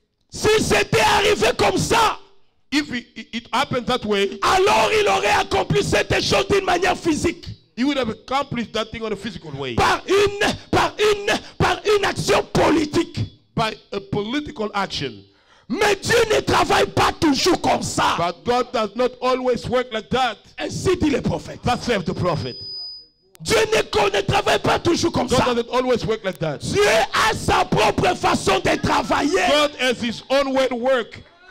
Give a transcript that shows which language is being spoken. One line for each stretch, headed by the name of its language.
French: Si c'était arrivé comme ça,
English: If it happened that way,
French: alors il aurait accompli cette chose d'une manière physique.
English: he would have accomplished that thing on a physical way.
French: Par une action politique.
English: By a political action.
French: Mais Dieu ne travaille pas toujours comme ça.
English: But God does not always work like that.
French: Ainsi dit le prophète.
English: That saved the prophet.
French: Dieu ne travaille pas toujours comme
English: God
French: ça.
English: doesn't always work like that.
French: Dieu a sa propre façon de travailler.
English: God has his own way to work.